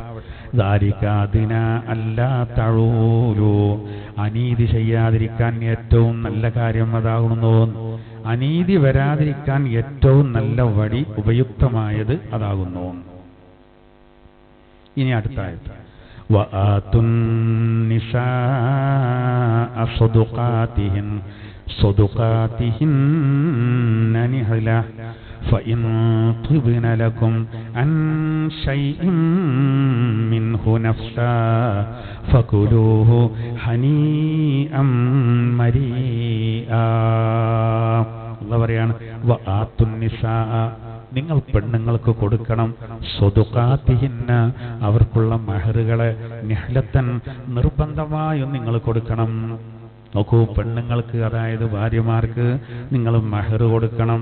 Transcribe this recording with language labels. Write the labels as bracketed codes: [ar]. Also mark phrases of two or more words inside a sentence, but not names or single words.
[ar] ذلك أدنى ألا تعولوا, [ml] അനീതി ചെയ്യാതിരിക്കാൻ ഏറ്റവും നല്ല കാര്യം അതാകുന്നു. അനീതി വരാതിരിക്കാൻ ഏറ്റവും നല്ല വഴി ഉപയുക്തമായത് അതാകുന്നു. ഇനി അടുത്ത ആയത്ത്, [ar] وآتوا النساء صدقاتهن نحلة فإن طبن لكم عن شيء منه نفسا فكلوه هنيئا مريئا. [ml] അല്ലാഹു പറയാണ്, [ar] وآتوا النساء, [ml] നിങ്ങൾ പെണ്ണുങ്ങൾക്ക് കൊടുക്കണം, സ്വദുഖാതിഹിന്ന, അവർക്കുള്ള മഹറുകളെ, നിഹ്ലത്തൻ, നിർബന്ധമായും നിങ്ങൾ കൊടുക്കണം. നോക്കൂ, പെണ്ണുങ്ങൾക്ക് അതായത് ഭാര്യമാർക്ക് നിങ്ങൾ മഹർ കൊടുക്കണം.